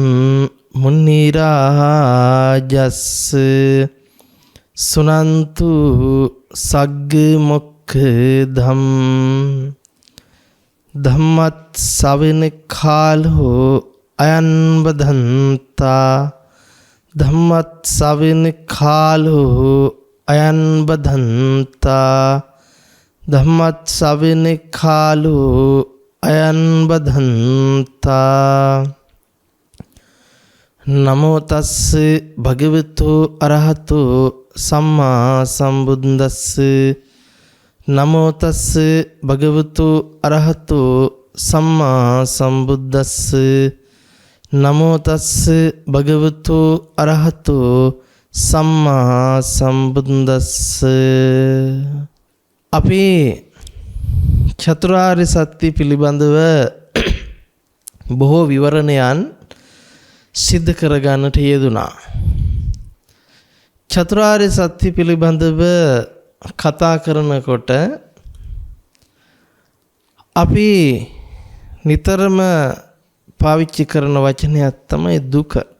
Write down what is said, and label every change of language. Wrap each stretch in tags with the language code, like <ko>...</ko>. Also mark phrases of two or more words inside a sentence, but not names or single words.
<pi>मुनिराजस्स सुनन्तु सग्गमुक्खधम् धम्मत् सविन खालो अयन बधन्ता धम्मत् सविन खालो अयन बधन्ता धम्मत् सविन खालो अयन बधन्ता। नमो तस्से भगवतो अरहतो सम्मा संबुद्दस्से नमो तस्से भगवतो अरहतो सम्मा संबुद्दस्से नमो तस्से भगवतो अरहतो सम्मा संबुद्दस्से।</pi> <si>අපි චතුරාර්ය සත්‍ය පිළිබඳව බොහෝ විවරණයන් සිද්ධ කරගන්නට යෙදුණා. චතුරාර්ය සත්‍ය පිළිබඳව කතා කරනකොට අපි නිතරම පාවිච්චි කරන වචනයක් තමයි දුක.</si>